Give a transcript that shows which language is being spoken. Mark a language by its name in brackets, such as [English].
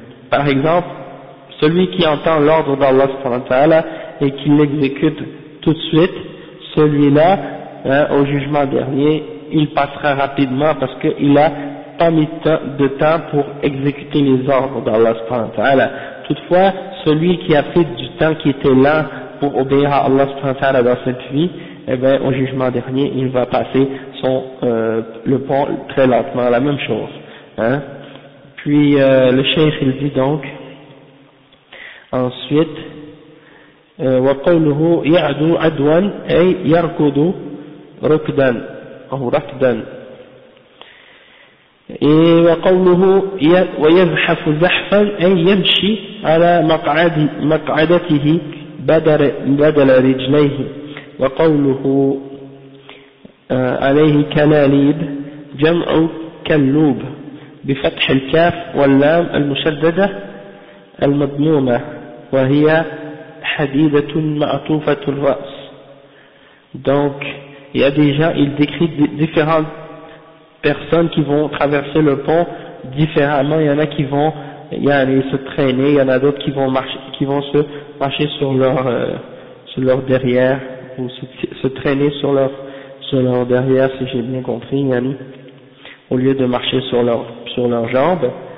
[French] Par exemple, celui qui entend l'ordre d'Allah subhanahu wa ta'ala et qui l'exécute tout de suite, celui-là, hein, au jugement dernier, il passera rapidement parce qu'il a pas mis de temps pour exécuter les ordres d'Allah subhanahu wa ta'ala. Toutefois, celui qui a pris du temps, qui était lent pour obéir à Allah subhanahu wa ta'ala dans cette vie, eh bien, au jugement dernier, il va passer le pont très lentement, la même chose. Hein. Puis, le cheikh, il dit donc, ensuite, [Arabic] وقوله يعدو عدوا أي يركض ركدا أو ركدا، وقوله ويزحف زحفا أي يمشي على مقعدته بدل رجليه. وقوله عليه كلاليب جمع كلوب بفتح الكاف واللام المشددة المضمومة وهي حديدة معطوفة الرأس. [French] Donc il y a des gens, il décrit différentes personnes qui vont traverser le pont différemment. Il y en a qui vont se traîner, il y en a d'autres qui vont se marcher sur leur derrière ou se traîner sur leur derrière, si j'ai bien compris, au lieu de marcher sur leurs jambes.